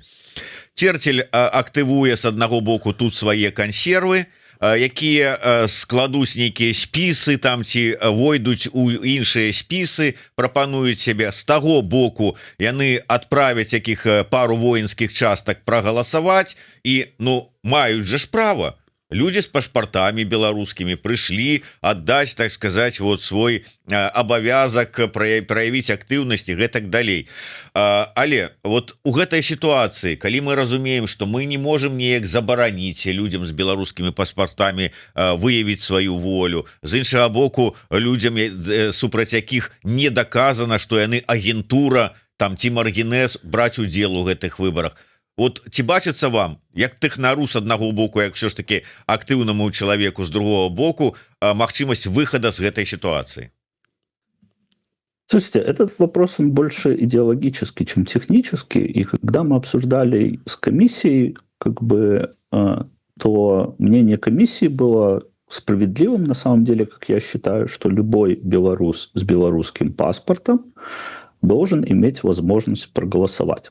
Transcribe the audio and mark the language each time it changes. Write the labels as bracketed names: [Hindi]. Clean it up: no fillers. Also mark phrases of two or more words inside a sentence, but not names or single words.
[Belarusian] Церцель актывуе з аднаго боку тут свае кансервы, якія складуць нейкія спісы там ці войдуць у іншыя спісы, прапануюць сябе. З таго боку яны адправяць якіх пару воінскіх частак прагаласаваць і, ну, маюць же ж права. [Russian] Люди с пашпартами белорусскими пришли отдать, так сказать, вот свой обовязок, проявить активность и [Belarusian] гэтак далей. Але вот у гэтай ситуации, коли мы разумеем, [Russian] что мы не можем [Belarusian] неяк забараніць людям [Russian] с белорусскими паспортами выявить свою волю, [Belarusian] з іншага боку людям, супраць якіх не доказано, что яны агентура, там ці маргінез, браць удзел у гэтых выборах. вот ці бачыцца вам як тэхнару з аднаго боку, як все ж таки актыўнаму чалавеку з другого боку магчымасць выхада з гэтай сітуацыі? [Russian] Слушайте, этот вопрос он больше идеологический, чем технический. И когда мы обсуждали с комиссией, то мнение комиссии было справедливым на самом деле, как я считаю, что любой белорус с белорусским паспортом должен иметь возможность проголосовать.